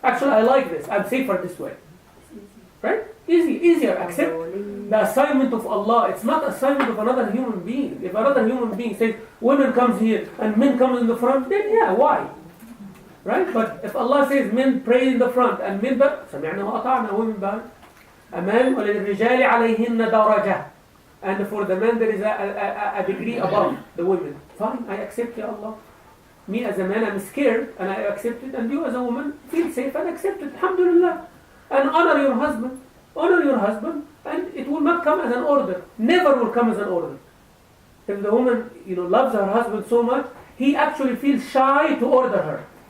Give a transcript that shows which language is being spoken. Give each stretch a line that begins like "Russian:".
English: Actually, I like this. I'm safer this way. Right? Easier. Accept the assignment of Allah. It's not assignment of another human being. If another human being says, women comes here and men come in the front, then yeah, why? Right? But if Allah says men pray in the front and men back,
Arabic: سمعنا وأطعنا,
English: women back. A man,
Arabic: وَلِلْرِجَالِ عَلَيْهِنَّ دَرَجَةً.
English: And for the man there is a degree above the women. Fine, I accept, Ya Allah. Me as a man, I'm scared and I accept it. And you as a woman, feel safe and accept it. Alhamdulillah. And honor your husband. Honor your husband. And it will not come as an order. Never will come as an order. If the woman, loves her husband so much, he actually feels shy to order her.